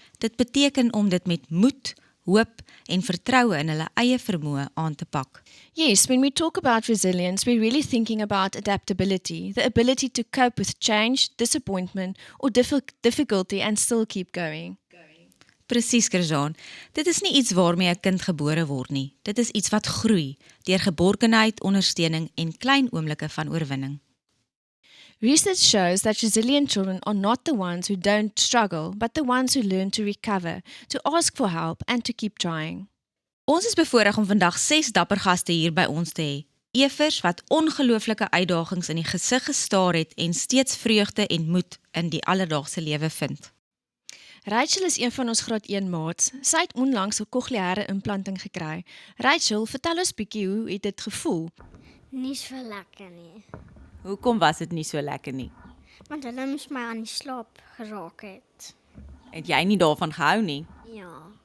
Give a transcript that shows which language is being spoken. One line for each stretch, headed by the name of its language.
Afrikaans: Dit beteken om dit met moed, hoop en vertroue in hulle eie vermoë aan te pak.
English: Yes, when we talk about resilience, we're really thinking about adaptability, the ability to cope with change, disappointment, or difficulty and still keep going.
Afrikaans: Presies, Kersaan. Dit is nie iets waarmee 'n kind gebore word nie. Dit is iets wat groei, deur geborgenheid, ondersteuning en klein oomblikke van oorwinning.
English: Research shows that resilient children are not the ones who don't struggle, but the ones who learn to recover, to ask for help, and to keep trying.
Afrikaans: Ons is bevoorreg om vandag 6 dapper gaste hier by ons te hê. Evers wat ongelooflike uitdagings in die gesig gestaar het en steeds vreugde en moed in die alledaagse lewe vind. Rachel is een van ons graad 1 maats. Sy het onlangs 'n cochleaire implanting gekry. Rachel, vertel ons bietjie, hoe het dit gevoel? Nie so lekker nie, Hoekom was dit nie so lekker nie? want hulle moes my aan die slaap geraak het. Het jy nie daarvan gehou nie? Ja,